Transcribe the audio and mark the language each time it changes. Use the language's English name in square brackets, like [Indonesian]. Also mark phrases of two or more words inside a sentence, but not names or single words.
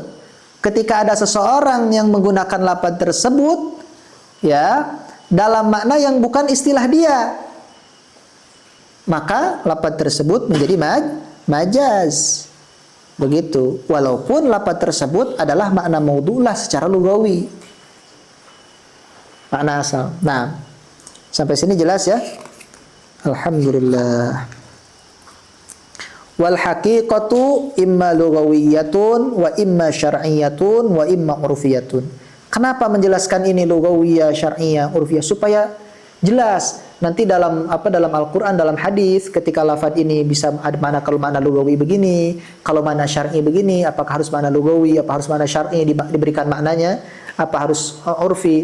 [Indonesian] Ketika ada seseorang yang menggunakan lafaz tersebut ya dalam makna yang bukan istilah dia, maka lafaz tersebut menjadi majaz. Begitu, walaupun lafaz tersebut adalah makna maudhu'lah secara lugawi, makna asal. Nah, sampai sini jelas ya? Alhamdulillah. [Arabic] والحقيقة إما لغوية وإما شرعية وإما عرفية. [Indonesian] Kenapa menjelaskan ini lughawiyah, syar'iyyah, urfiyah? Supaya jelas nanti dalam Al-Qur'an, dalam hadis, ketika lafaz ini bisa ada makna, kalau makna lughawi begini, kalau makna syar'i begini, apakah harus makna lughawi, apa harus makna syar'i diberikan maknanya, apa harus urfi.